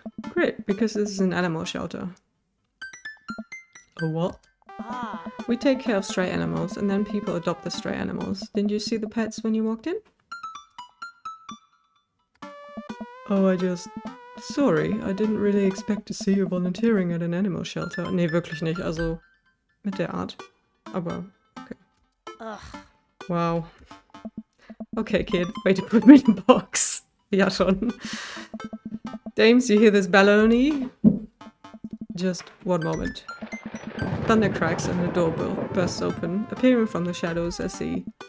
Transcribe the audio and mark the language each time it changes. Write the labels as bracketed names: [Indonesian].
[English] Great, because this is an animal shelter. A what? We take care of stray animals, and then people adopt the stray animals. Didn't you see the pets when you walked in? Oh, Sorry, I didn't really expect to see you volunteering at an animal shelter. [German] Nee, wirklich nicht, also mit der Art. Aber, [English] okay. Wow. Okay, kid, way to put me in a box. [German] Ja, schon. [English] Dames, you hear this baloney? Just one moment. Thunder cracks and the door bursts open, appearing from the shadows as he...